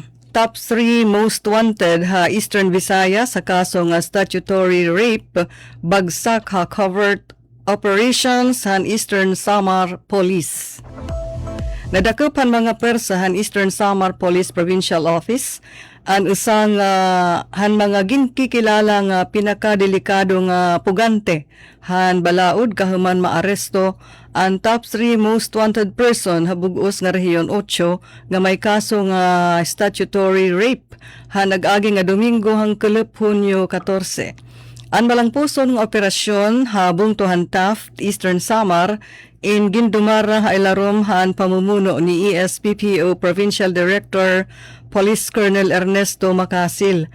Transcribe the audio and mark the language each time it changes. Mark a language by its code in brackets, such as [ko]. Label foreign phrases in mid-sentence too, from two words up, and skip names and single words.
[en] Top 3 most wanted [war] ha Eastern Visayas sa kaso nga [en] statutory rape, [war] bagsak ha [en] covert operations [war] han Eastern Samar Police. Nadakupan mga persahan Eastern Samar Police Provincial Office ang usang han mga ginkikilala nga pinakadelikado nga pugante han balaod kahuman maaresto ang [en] top 3 most wanted person [war] habugos nga rehiyon 8 nga may kaso nga [en] statutory rape [war] han nag-agi nga Domingo hangkulop Hunyo 14. Ang malangpuson nga operasyon habong tuhan Taft, Eastern Samar, in gindumara ha ilarom han pamumuno ni ESPPO Provincial Director Police Colonel Ernesto Macasil.